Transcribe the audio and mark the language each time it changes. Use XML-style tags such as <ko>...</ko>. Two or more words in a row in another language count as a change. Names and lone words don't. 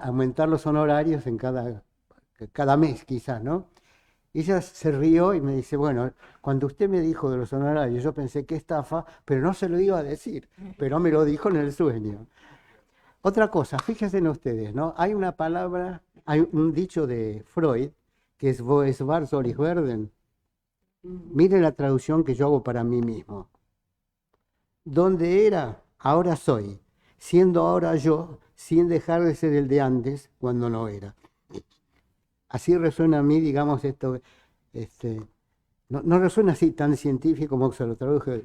<es>Aumentar los honorarios en cada mes, quizás, ¿no? Y ella se rió y me dice, bueno, cuando usted me dijo de los honorarios, yo pensé que estafa, pero no se lo iba a decir, pero me lo dijo en el sueño. Otra cosa, fíjense en ustedes, ¿no? Hay una palabra, hay un dicho de Freud, que es</es> <de>Wo es wahr, soll ich werden.</de> <es>Miren la traducción que yo hago para mí mismo. Donde era, ahora soy, siendo ahora yo, sin dejar de ser el de antes, cuando no era. Así resuena a mí, digamos, esto, no resuena así tan científico como se lo traduje.</es>